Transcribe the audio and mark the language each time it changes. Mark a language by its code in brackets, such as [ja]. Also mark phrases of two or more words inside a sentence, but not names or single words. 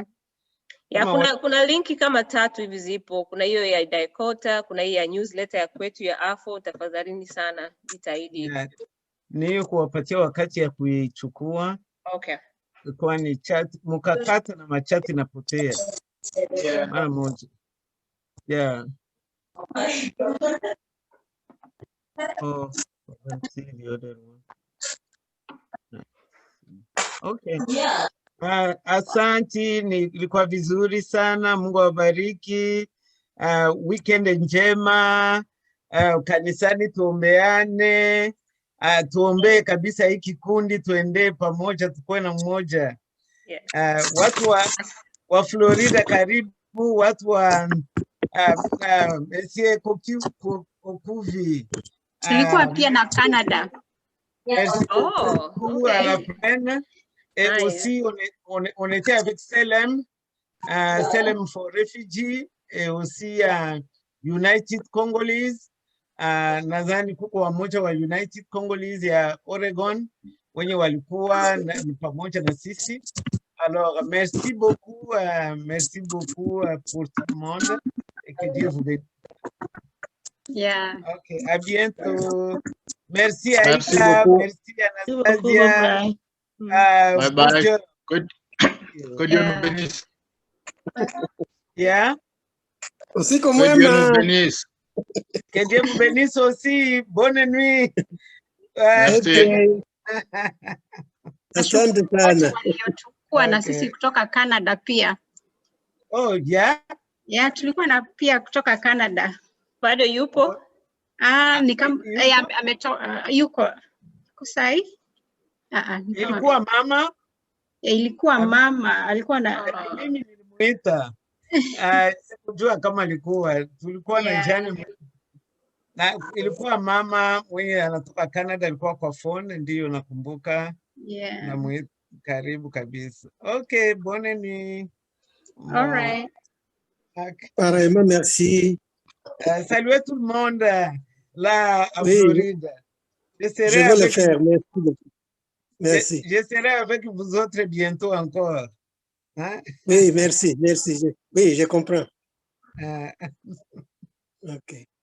[sw] Ya, kuna linki kama 3 hivi zipo. Kuna hiyo ya Dakika, kuna hiyo ya newsletter ya kwetu ya AFO. Tafadhalini sana, jitahidi. Ni hiyo kuwapatia wakati ya kuichukua. Okay. Kwa ni chat, mukakata na machati napotea. Mara moja. Yeah. [en] Oh, let's see the other one. Okay. [sw] Asanti, ilikuwa vizuri sana. Mungu awabariki. Weekend njema. Kanisani tuombeane. Tuombee kabisa hii kikundi, tuende pamoja, tukuwe na mmoja. Watu wa Florida karibu, watu wa Kokuvi. Tulikuwa pia na Canada. [fr] Okay. Et aussi, on était avec Selem, Selem for Refugee, et aussi United Congolese. Nadhani kuko wamoja wa United Congolese ya Oregon, wenye walikuwa pamoja na sisi. Alors, merci beaucoup pour tout le monde, et que Dieu vous bénisse. Yeah. Ok, à bientôt. Merci Aïka, merci Anastasia. Bye bye. Que Dieu nous bénisse. Yeah. Aussi comme que Dieu nous bénisse. Que Dieu vous bénisse aussi. Bonne nuit. Merci. [sw] Asante sana. Waliochukua na sisi kutoka Canada pia. [en] Oh, yeah? [sw] Yeah, tulikuwa na pia kutoka Canada. Bado yupo? Ni kama yuko kusai. Ilikuwa mama? Ilikuwa mama, alikuwa na mimi nilimuita. Sikujua kama tulikuwa na jana. Na ilikuwa mama mwenye anatoka Canada, alikuwa kwa phone, ndiyo nakumbuka. Yeah. Na karibu kabisa. [fr] Okay, bonne nuit. [en] All right. [fr] Pareillement, merci. Saluez tout le monde là à Floride. Je vais le faire, merci beaucoup. Merci. Je serai avec vous autres bientôt encore. Hein? Oui, merci, merci. Oui, je comprends. Ok.